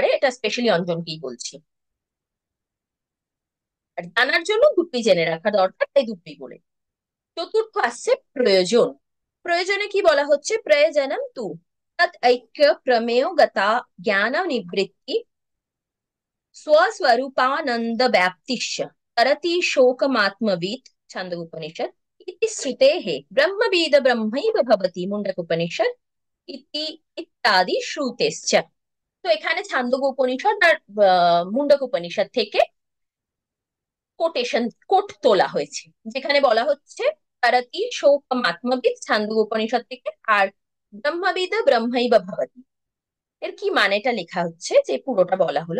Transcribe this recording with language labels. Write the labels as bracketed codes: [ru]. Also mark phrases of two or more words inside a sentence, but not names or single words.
[bn] এটা স্পেশালি অঞ্জনকেই বলছি, আর জানার জন্য দুটোই জেনে রাখা দরকার, তাই দুটোই বলে। চতুর্থ আসছে প্রয়োজন। প্রয়োজনে কি বলা হচ্ছে? [sa] প্রয়োজনম তু তৎ ঐক্য প্রমেয় গতা জ্ঞান নিবৃত্তি स्वस्वरूपानंद व्याप्तिश्च तरति शोकमात्मवित्, छंद उपनिषद। इति श्रुतेः ब्रह्मविद ब्रह्मैव भवति, मुंडक उपनिषद। इति इत्यादि श्रुतेश्च। [bn] তো এখানে ছান্দক উপনিষদ আর মুন্ডক উপনিষদ থেকে কোটেশন, কোট তোলা হয়েছে, যেখানে বলা হচ্ছে [sa] তারাতি শোকম আত্মবিদ [bn] ছান্দক উপনিষদ থেকে, আর [sa] ব্রহ্মবিদ ব্রহ্মৈব ভবতি, [bn] এর কি মানেটা লেখা হচ্ছে যে পুরোটা বলা হলো।